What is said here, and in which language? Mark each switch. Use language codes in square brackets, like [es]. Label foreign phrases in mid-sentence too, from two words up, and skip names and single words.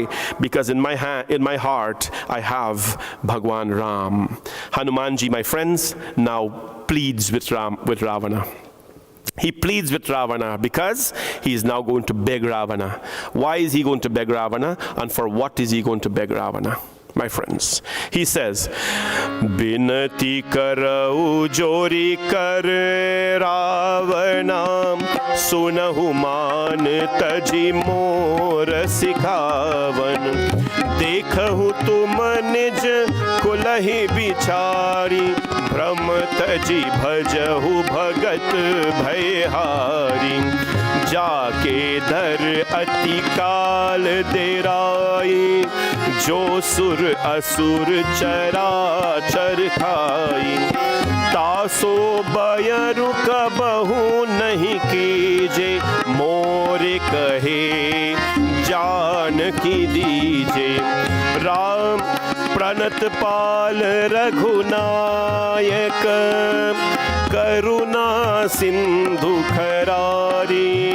[en] Because in my heart, I have Bhagwan Ram. Hanumanji, my friends, now pleads with Ravana. He pleads with Ravana because he is now going to beg Ravana. Why is he going to beg Ravana? And for what is he going to beg Ravana? My friends, he says, [awa] बिनती करउँ जोरि कर रावन सुनहु मन तजि मोर सिखावन देखहु तुम निज कुलहि बिचारि भ्रम तजी भजहु भगत भयहारी जाके धर अति काल देराई जो सुर असुर चराचर खाई तासो बयरु कबहु नहीं कीजे मोरे कहे जानकी दीजे राम प्रणत पाल रघुनायक करुणा सिंधु खरारी